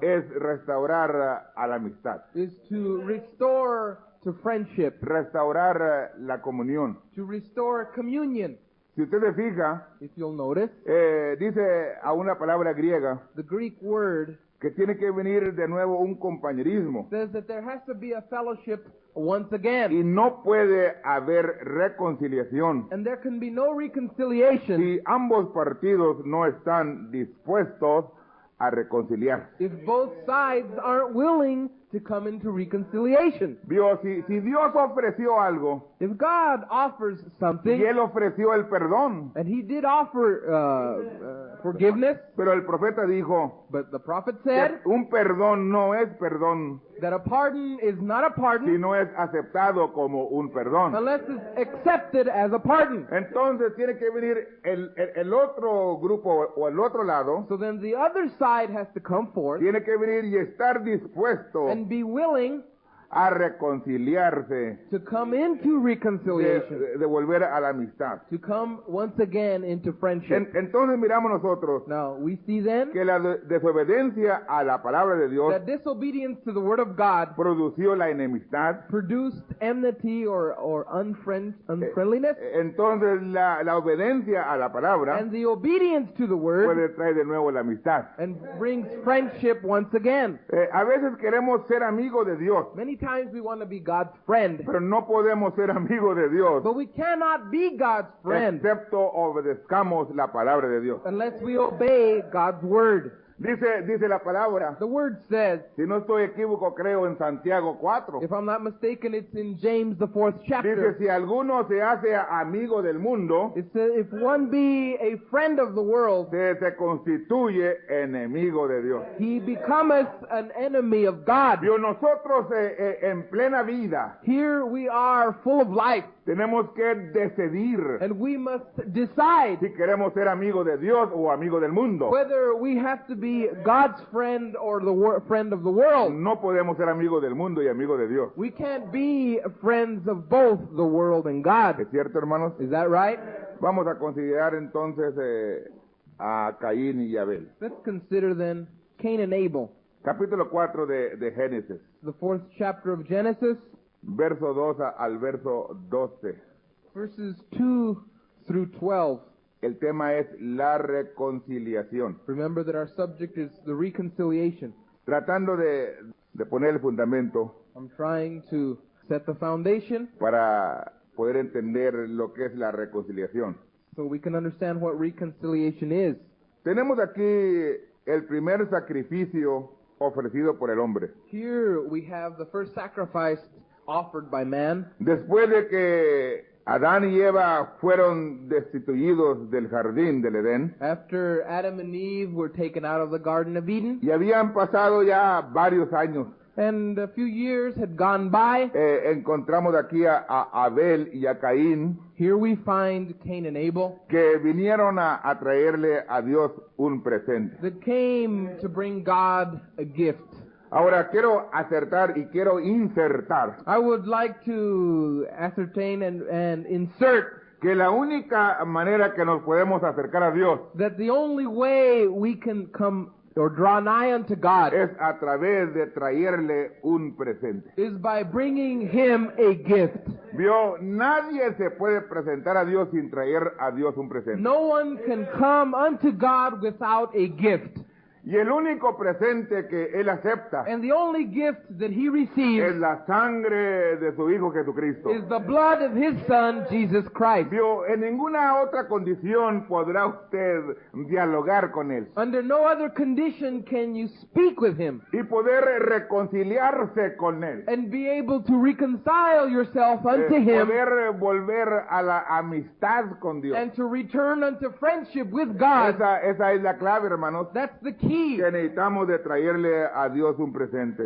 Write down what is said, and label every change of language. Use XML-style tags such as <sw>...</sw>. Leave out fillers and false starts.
<es>es restaurar a la amistad.</es> <en>is to restore to friendship,</en> <es>restaurar la comunión.</es> <en>to restore communion.</en> <es>Si usted se fija,</es> <en>If you'll notice,</en> <es>dice a una palabra griega</es> <en>the Greek word</en> <es>que tiene que venir de nuevo un compañerismo</es> <en>says that there has to be a fellowship once again.</en> <es>y no puede haber reconciliación</es> <en>And there can be no reconciliation</en> <es>si ambos partidos no están dispuestos a reconciliar.</es> <en>if both sides aren't willing to come into reconciliation.</en> <es>Vio, si Dios ofreció algo</es> <en>If God offers</en> <es>y</es> <en>something,</en> <es>Él ofreció el perdón,</es> <en>and He did offer forgiveness,</en> <es>pero el profeta dijo</es> <en>but the prophet</en> <es>que</es> <en>said</en> <es>un perdón no es perdón</es> <en>that a pardon is not a</en> <es>si</es> <en>pardon</en> <es>no es aceptado como un perdón.</es> <en>unless it's accepted as a pardon.</en> <es>Entonces tiene que venir el otro grupo o el otro lado,</es> <en>So then the other side has to come forth</en> <es>tiene que venir y estar dispuesto</es> <en>and be willing</en> <es>a reconciliarse,</es> <en>to come into reconciliation,</en> <es>de volver a la amistad.</es> <en>to come once again into friendship.</en> <es>Entonces miramos nosotros</es> <en>Now, we see then</en> <es>que la desobediencia a la palabra de Dios</es> <en>that disobedience to the Word of God</en> <es>produció la enemistad.</es> <en>produced enmity or unfriendliness,</en> <es>Entonces la obediencia a la palabra</es> <en>and the obedience to the Word</en> <es>puede traer de nuevo la amistad.</es> <en>and brings friendship once again.</en> <es>A veces queremos ser amigos de Dios,</es> <en>Many times we want to be God's friend,</en> <es>pero no podemos ser amigos de Dios</es> <en>but we cannot be God's friend</en> <es>excepto obedezcamos la palabra de Dios.</es> <en>unless we obey God's Word.</en> <es>Dice la palabra,</es> <en>The Word says,</en> <es>si no estoy equívoco, creo en Santiago 4.</es> <en>if I'm not mistaken, it's in James, the 4th</en> <es>Dice,</es> <en>chapter.</en> <es>si alguno se hace amigo del mundo,</es> <en>It says, if one be a friend of the world,</en> <es>se constituye enemigo de Dios.</es> <en>he becometh an enemy of God.</en> <es>Dios, nosotros en plena vida</es> <en>Here we are full of life,</en> <es>tenemos que decidir</es> <en>and we must decide</en> <es>si queremos ser amigos de Dios o amigos del mundo.</es> <en>whether we have to be God's friend or the friend of the world.</en> <es>No podemos ser amigos del mundo y amigos de Dios.</es> <en>We can't be friends of both the world and God.</en> <es>¿Es cierto, hermanos?</es> <en>Is that right?</en> <es>Vamos a considerar entonces a Caín y Abel.</es> <en>Let's consider then Cain and Abel,</en> <es>Capítulo 4 de Génesis,</es> <en>the 4th chapter of Genesis,</en> <es>verso 2 al verso 12.</es> <en>verses 2 through 12.</en> <es>El tema es la reconciliación.</es> <en>Remember that our subject is the reconciliation.</en> <es>Tratando de poner el fundamento</es> <en>I'm trying to set the foundation</en> <es>para poder entender lo que es la reconciliación.</es> <en>so we can understand what reconciliation is.</en> <es>Tenemos aquí el primer sacrificio ofrecido por el hombre.</es> <en>Here we have the first sacrifice offered by man.</en> <es>Después de que Adán y Eva fueron destituidos del jardín del Edén</es> <en>After Adam and Eve were taken out of the Garden of Eden,</en> <es>y habían pasado ya varios años,</es> <en>and a few years had gone by,</en> <es>encontramos aquí a Abel y a Caín</es> <en>here we find Cain and Abel</en> <es>que vinieron a traerle a Dios un presente.</es> <en>that came to bring God a gift.</en> <es>Ahora quiero acertar y quiero insertar</es> <en>I would like to ascertain and insert</en> <es>que la única manera que nos podemos acercar a Dios</es> <en>that the only way we can come or draw nigh unto God</en> <es>es a través de traerle un presente.</es> <en>is by bringing Him a gift.</en> <es>Vio, nadie se puede presentar a Dios sin traer a Dios un presente.</es> <en>No one can come unto God without a gift.</en> <es>Y el único presente que Él acepta</es> <en>And the only gift that He</en> <es>es</es> <en>receives</en> <es>la sangre de su Hijo Jesucristo.</es> <en>is the blood of His Son, Jesus Christ.</en> <es>Vio, en ninguna otra condición podrá usted dialogar con Él</es> <en>Under no other condition can you speak with Him</en> <es>y poder reconciliarse con Él.</es> <en>and be able to reconcile yourself unto Him</en> <es>Poder volver a la amistad con Dios.</es> <en>and to return unto friendship with God.</en> <es>Esa es la clave, hermanos,</es> <en>That's the key.</en> <es>que necesitamos de traerle a Dios un presente.</es>